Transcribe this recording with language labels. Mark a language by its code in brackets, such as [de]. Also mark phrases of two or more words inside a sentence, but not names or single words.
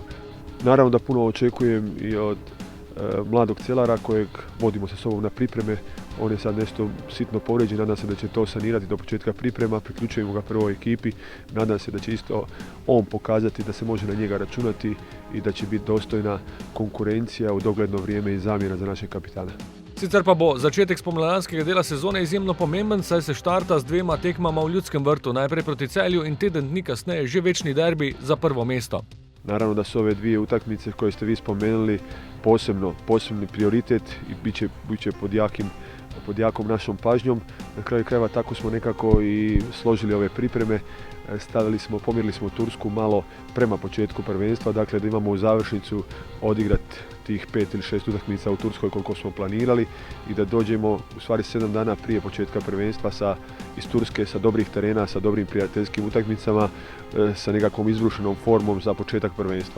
[hr] Naravno da puno očekujem i od mladog Celara kojeg vodimo sa sobom na pripreme. On je sad nešto sitno povrijeđen, nadam se da će to sanirati do početka priprema, priključujemo ga prvoj ekipi. Nadam se da će isto on pokazati da se može na njega računati i da će biti dostojna konkurencija u dogledno vrijeme i zamjena za našeg kapitana. [sl] Sicer pa bo začetek spomladanskega dela sezone izjemno pomemben, saj se štarta z 2 tekmama v Ljudskem vrtu, najprej proti Celju in teden dni kasneje že večni derbi za prvo mesto. [hr] Naravno da su ove dvije utakmice koje ste vi spomenuli posebni prioritet i bit će pod jakom našom pažnjom. Na kraju krajeva tako smo nekako i složili ove pripreme. Pomjerili smo Tursku malo prema početku prvenstva, dakle da imamo u završnicu odigrati tih 5 ili 6 utakmica u Turskoj koliko smo planirali i da dođemo u stvari 7 dana prije početka prvenstva iz Turske sa dobrih terena, sa dobrim prijateljskim utakmicama, sa nekakvom izbrušenom formom za početak prvenstva.